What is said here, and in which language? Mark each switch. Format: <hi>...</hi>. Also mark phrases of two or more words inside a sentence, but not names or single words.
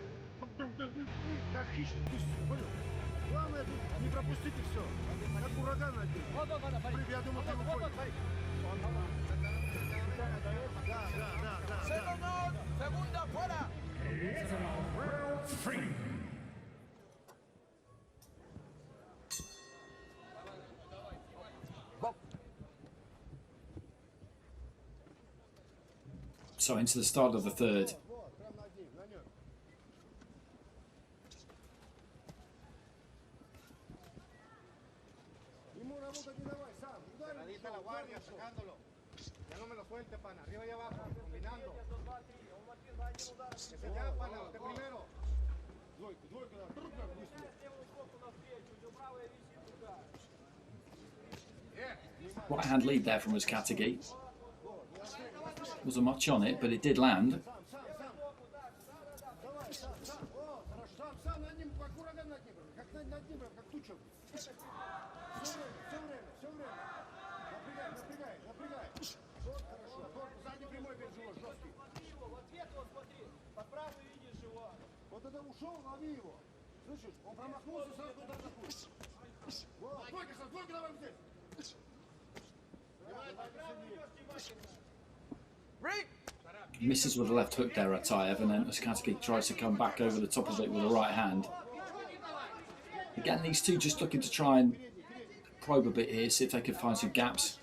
<ru>Как хищник, понял? Главное тут не пропустить и все. Как ураган один. Я думал, ты его понял. Да.</ru> <es>Segunda fuera.</es> <en>It's round 3. So into the start of the third.</en> <ru>Вот, прям над ним, на нем. Ему работать не давай, сам. Ударил,</ru> <es>Radita la guardia, sacándolo. Ya no me lo suelte, pana. Arriba y abajo, combinando. Que se ya, pana, usted primero.</es> <ru>Двойка, да. Как быстро.</ru> <en>Right hand lead there from UZCATEGUI. Wasn't much on it, but it did land.</en> <ru>Сам. Давай, сам. О, хорошо. Сам над ним, как ураган над ним. Как над ним, как туча. Все время. Напрягай. Вот, хорошо. Корпус задний прямой бей живот, жесткий. Смотри его, в ответ вот смотри. Под правую видишь его. Вот это ушел, лови его. Слышишь? Он промахнулся, сразу туда атакует. Вот, двойка давай здесь.</ru> <en>Misses with a left hook there at ATAEV, and then UZCATEGUI tries to come back over the top of it with a right hand. Again, these two just looking to try and probe a bit here, see if they can find some gaps.</en>